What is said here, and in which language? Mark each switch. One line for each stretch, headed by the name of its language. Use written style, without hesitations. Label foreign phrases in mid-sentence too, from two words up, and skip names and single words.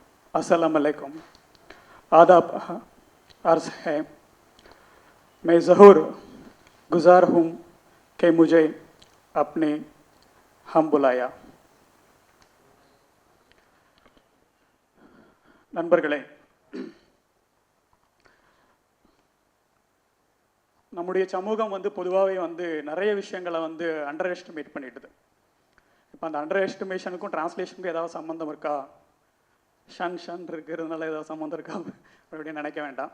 Arabic: السلام عليكم.
Hindi: आदाब अर्ज़ है, मैं ज़हूर गुज़ार हूँ कि मुझे अपने हम बुलाया।
Tamil: நண்பர்களே, நம்முடைய சமூகம் பொதுவாகவே நிறைய விஷயங்களை
English: under estimate
Tamil: பண்ணிடுது. இப்போ அந்த
English: under estimation
Tamil: டிரான்ஸ்லேஷனுக்கும் ஏதாவது சம்மந்தம் இருக்கா, ஷன் இருக்கிறதுனால ஏதாவது சம்மந்தம் இருக்கா அப்படின்னு நினைக்க வேண்டாம்.